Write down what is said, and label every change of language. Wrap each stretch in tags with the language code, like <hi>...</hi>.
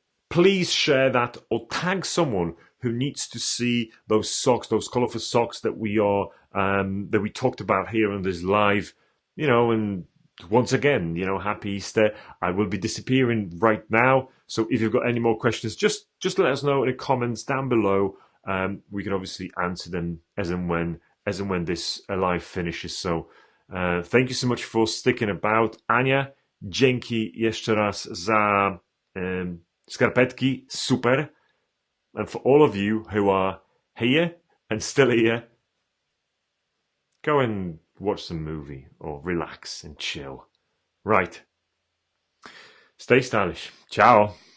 <en>Please share that or tag someone who needs to see those socks, those colourful socks that we talked about here on this live, and once again, happy Easter. I will be disappearing right now, So if you've got any more questions, just let us know in the comments down below. We can obviously answer them as and when this live finishes. So thank you so much for sticking about.</en> <pl>Ania, dzięki jeszcze raz za skarpetki, super.</pl> <en>And for all of you who are here and still here, go and watch some movie or relax and chill. Right. Stay stylish. Ciao.</en>